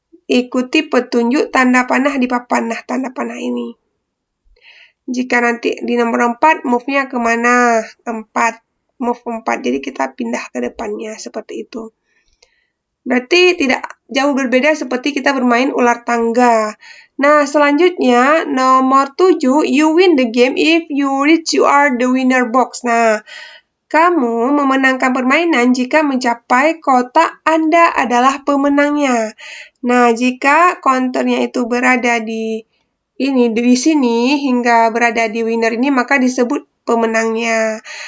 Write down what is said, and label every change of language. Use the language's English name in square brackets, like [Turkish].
[Indonesian] Ikuti petunjuk tanda panah di papan. Nah, tanda panah ini. Jika nanti di nomor 4, move-nya kemana? 4. [English] Move 4. [Indonesian] Jadi kita pindah ke depannya seperti itu. Berarti tidak jauh berbeda seperti kita bermain ular tangga. Nah, selanjutnya nomor 7, [English] you win the game if you reach you are the winner box. [Indonesian] Nah, kamu memenangkan permainan jika mencapai kotak Anda adalah pemenangnya. Nah, jika counternya itu berada di sini hingga berada di winner ini, maka disebut pemenangnya.